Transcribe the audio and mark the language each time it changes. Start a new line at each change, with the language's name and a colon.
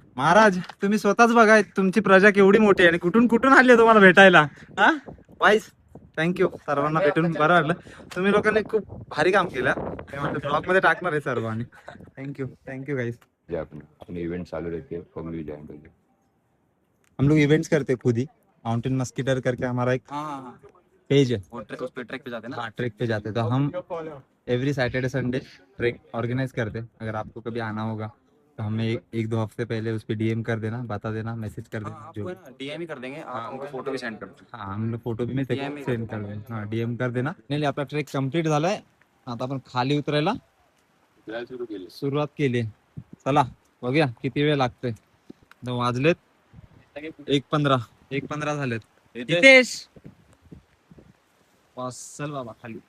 Marathi: महाराज तुम्ही स्वतःच बघा तुमची प्रजा केवढी मोठी आहे आणि कुठून कुठून आली तुम्हाला भेटायला. हा वाईस थँक्यू सर्वांना भेटून बरं वाटलं. तुम्ही लोकांनी खूप भारी काम केलं. ब्लॉग मध्ये टाकणार आहे सर्व आणि थँक्यू गाइस.
Hindi: अपने इवेंट चालू रहते हैं पब्लिक जाएंगे. हम लोग इवेंट्स करते हैं खुद ही. माउंटेन मस्कीटर करके हमारा एक पेज है. उस पे ट्रैक पे जाते हैं ना. हाँ ट्रेक पे जाते हैं तो हम every Saturday Sunday track organise करते हैं. अगर आपको कभी आना होगा तो हमें एक दो हफ्ते पहले उस पर DM कर देना, बता देना, मैसेज कर देना. जो DM ही कर देंगे. हमको फोटो भी सेंड कर दो. हाँ हम लोग फोटो भी मैं सेंड कर देंगे. हाँ DM कर देना.
Marathi: नाही आपला ट्रेक कम्प्लीट झालाय. आता आपण खाली उतरायला सुरुवात केली. चला बघूया किती वेळ लागतोय. वाजलेत 1:15 झालेत. नितेश चल बाबा खाली.